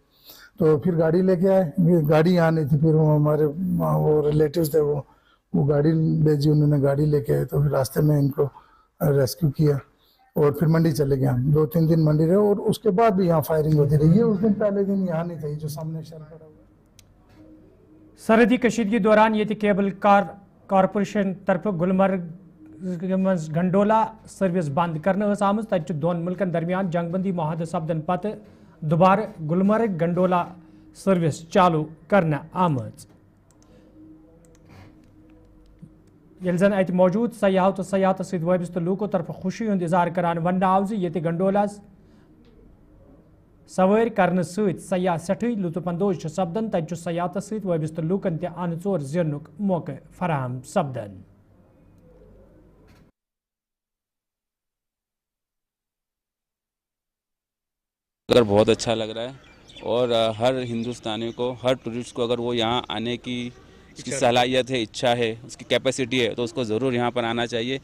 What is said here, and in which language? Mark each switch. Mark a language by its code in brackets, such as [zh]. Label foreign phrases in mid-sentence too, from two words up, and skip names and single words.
[ur] تو پھر گاڑی لے کے آئے، گاڑی یہاں نہیں تھی. پھر وہ ہمارے وہ ریلیٹیوز تھے، وہ گاڑی بھیجی، انہوں نے گاڑی لے کے آئے. تو پھر راستے میں ان کو ریسکیو کیا اور پھر منڈی چلے گئے. ہم 2-3 دن منڈی رہے اور اس کے بعد بھی یہاں فائرنگ ہوتی رہی. یہ اس دن پہلے دن یہاں نہیں تھی جو سامنے شیل پڑا ہوا. [ks] سرحدی کشیدگی دوران یہ کیبل کار کارپوریشن طرف گلمرگ مز گنڈولا سروس بند کرنے آمت. تت 2 ملکن درمیان جنگ بندی معاہدہ سپدن پتہ دوبارہ گلمرگ گنڈولا سروس چالو کرنے آمت. یل زن ات موجود سیاحو تو سیاحت ست وابستہ لوکو طرف خوشی ہند اظہار کران ون آو یہ گنڈولا سواری کرنے ست سیاح سٹھے لطف اندوز سپدان. تت سیاحت ست وابستہ لوکن تہ ان ژور زینک موقع فراہم سپدان. [ur] اگر بہت اچھا لگ رہا ہے اور ہر ہندوستانی کو، ہر ٹورسٹ کو اگر وہ یہاں آنے کی اس کی صلاحیت ہے، اچھا ہے، اس کی کیپیسٹی ہے تو اس کو ضرور یہاں پر آنا چاہیے.